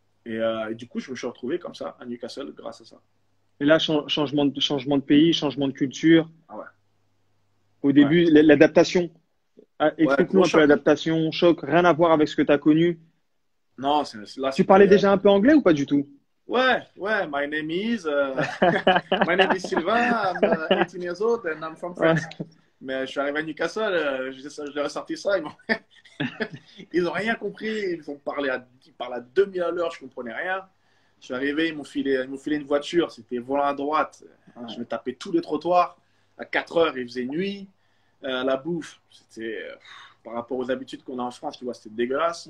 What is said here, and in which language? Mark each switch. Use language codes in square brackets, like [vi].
[fr] Et du coup, je me suis retrouvé comme ça à Newcastle grâce à ça. Et là, changement de pays, changement de culture. Ah ouais. Au début, l'adaptation. Explique-nous un peu choc. l'adaptation, choc, rien à voir avec ce que tu as connu. Non, là, Tu parlais déjà un peu anglais ou pas du tout? [en] Ouais, my name is, my name is Sylvain, I'm 18 years old and I'm from France. [fr] Mais je suis arrivé à Newcastle, je leur ai sorti ça, ils ont rien compris, ils parlent à 2000 à l'heure, je comprenais rien. Je suis arrivé, ils m'ont filé une voiture, c'était volant à droite, je me tapais tous les trottoirs. À 4 heures, il faisait nuit. La bouffe, c'était par rapport aux habitudes qu'on a en France, tu vois, c'était dégueulasse.